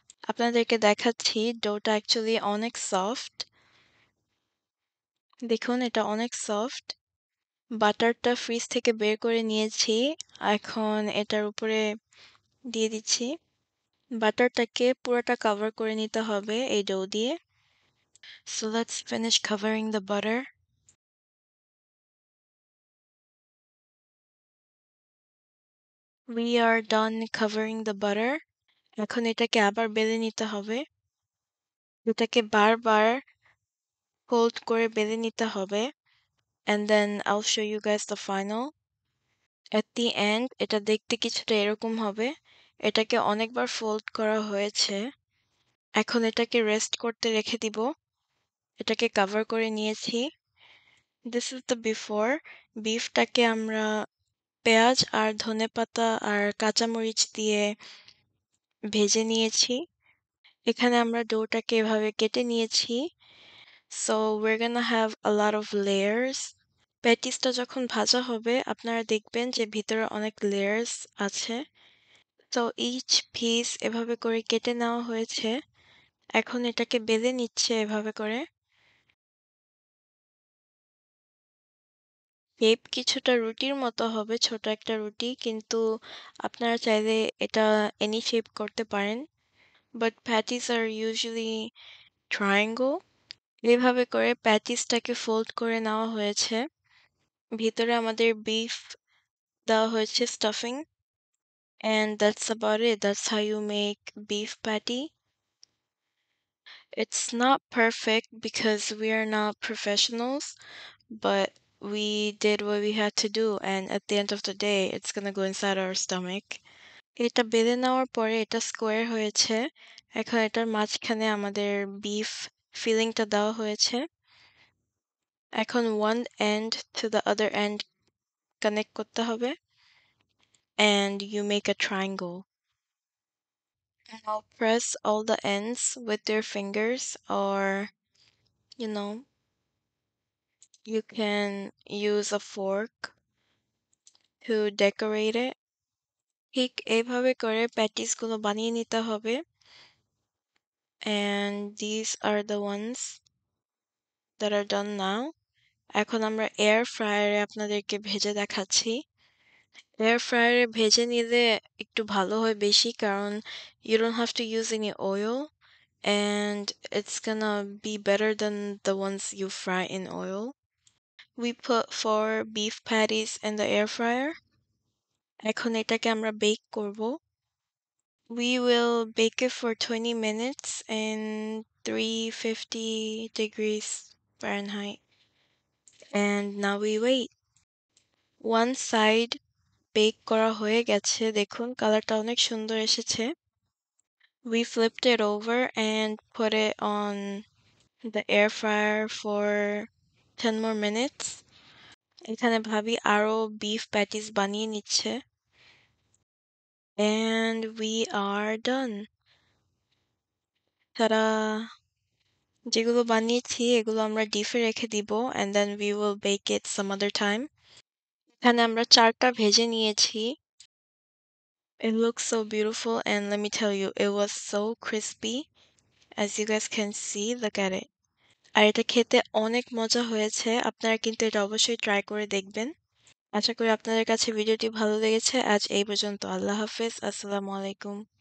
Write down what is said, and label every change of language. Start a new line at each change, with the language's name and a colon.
Bangla: আপনাদেরকে দেখাচ্ছি ডোটা অ্যাকচুয়ালি অনেক সফট। দেখুন এটা অনেক সফট। বাটারটা ফ্রিজ থেকে বের করে নিয়েছি। এখন এটার উপরে দিয়ে দিচ্ছি। বাটারটাকে পুরোটা কভার করে নিতে হবে এই ডো দিয়ে।
English: So let's finish covering the butter. We are done covering the butter.
Bangla: এখন এটাকে আবার বেলে নিতে হবে। এটাকে বারবার ফোল্ড করে বেলে নিতে হবে।
English: And then I'll show you guys the final. At the end
Bangla: এটা দেখতে কিছুটা এরকম হবে। এটাকে অনেকবার ফোল্ড করা হয়েছে। এখন এটাকে রেস্ট করতে রেখে দিব। এটাকে কভার করে নিয়েছি।
English: This is the before.
Bangla: বিফটাকে আমরা পেঁয়াজ আর ধনেপাতা আর কাঁচামরিচ দিয়ে ভেজে নিয়েছি। এখানে আমরা ডোটাকে এভাবে কেটে নিয়েছি।
English: So we're gonna have a lot of layers.
Bangla: প্যাটিসটা যখন ভাজা হবে আপনারা দেখবেন যে ভিতরে অনেক লেয়ার্স আছে। তো
English: each piece
Bangla: এভাবে করে কেটে নেওয়া হয়েছে। এখন এটাকে বেলে নিচ্ছে এভাবে করে। শেপ কিছুটা রুটির মতো হবে, ছোট একটা রুটি, কিন্তু আপনারা চাইলে এটা এনি শেপ করতে পারেন। But patties আর usually triangle. এভাবে করে প্যাটিসটাকে ফোল্ড করে নেওয়া হয়েছে। ভিতরে আমাদের বিফ দেওয়া হয়েছে
English: stuffing, and that's about it. That's how you make beef patty. It's not perfect because we are not professionals, but we did what we had to do, and at the end of the day, it's gonna go inside our stomach.
Bangla: এটা বেলে নেওয়ার পরে এটা square হয়েছে। এখন এটার মাঝখানে আমাদের বিফ ফিলিংটা দেওয়া হয়েছে।
English: এখন one end to the other end
Bangla: connect করতে হবে,
English: and you make a triangle. Now press all the ends with your fingers, or you know, you can use a fork to decorate it.
Bangla: ঠিক এইভাবে করে প্যাটিসগুলো বানিয়ে নিতে হবে,
English: and these are the ones that are done now.
Bangla: এখন আমরা air ফ্রায়ারে আপনাদেরকে ভেজে দেখাচ্ছি। এয়ার ফ্রায়ারে ভেজে নিলে একটু ভালো হয় বেশি, কারণ
English: you don't have to use any oil, and it's gonna be better than the ones you fry in oil. We put 4 beef patties in the air fryer.
Bangla: এখন এটাকে আমরা বেক করব।
English: We will bake it for 20 minutes in 350 degrees Fahrenheit. And now we wait. One side
Bangla: bake করা হয়ে গেছে, দেখুন কালারটা অনেক সুন্দর এসেছে।
English: We flipped it over and put it on the air fryer for 10 more minutes.
Bangla: এখানে ভাবি আরো
English: beef patties
Bangla: বানিয়ে নিচ্ছে।
English: And we are done. Ta-da!
Bangla: যেগুলো বানিয়েছি এগুলো আমরা ডিপে রেখে দিব,
English: and then we will bake it some other time.
Bangla: এখানে আমরা 4টা ভেজে নিয়েছি।
English: It looks so beautiful, and let me tell you, it was so crispy. As you guys can see, look at it.
Bangla: আর এটা খেতে অনেক মজা হয়েছে। আপনারা কিন্তু এটা অবশ্যই ট্রাই করে দেখবেন। আশা করি আপনাদের কাছে ভিডিওটি ভালো লেগেছে। আজ এই পর্যন্ত। আল্লাহ হাফেজ। আসসালামু আলাইকুম।